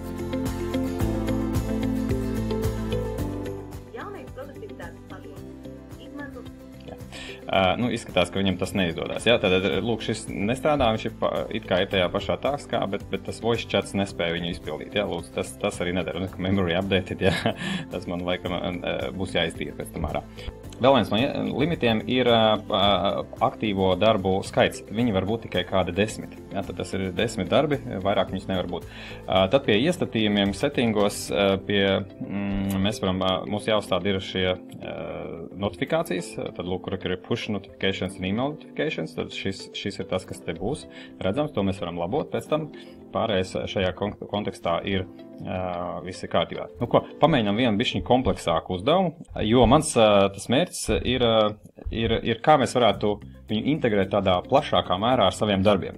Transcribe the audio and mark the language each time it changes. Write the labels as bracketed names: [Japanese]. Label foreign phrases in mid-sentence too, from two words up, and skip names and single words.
[Latvian] Jaunais produktivitātes padomu izmanto. Izskatās, ka viņam tas neizdodas. Jā, tātad, lūk, šis nestrādā, viņš ir tajā pašā taskā, bet tas [English] voice chats [Latvian] nespēja viņu izpildīt. Jā, lūdzu, tas arī nedara. [English] Memory updated, [Latvian] jā, tas man laikam būs jāiztīra pēc tam ārā. Vēl viens no limitiem ir aktīvo darbu skaits. Viņi var būt tikai kādi 10. Ja, tad tas ir 10 darbi, vairāk viņus nevar būt. Tad pie iestatījumiem settingos mums jāuzstāda ir šie notifikācijas. Tad lūk, kur ir [English] push notifications [Latvian] un [English] email notifications. [Latvian] Tad šis ir tas, kas te būs redzams. To mēs varam labot pēc tam. Pārējais šajā kontekstā ir visi kārtībā. Pamēģinām vienu bišķiņu kompleksāku uzdevumu, jo mans tas mērķis ir kā mēs varētu viņu integrēt tādā plašākā mērā ar saviem darbiem.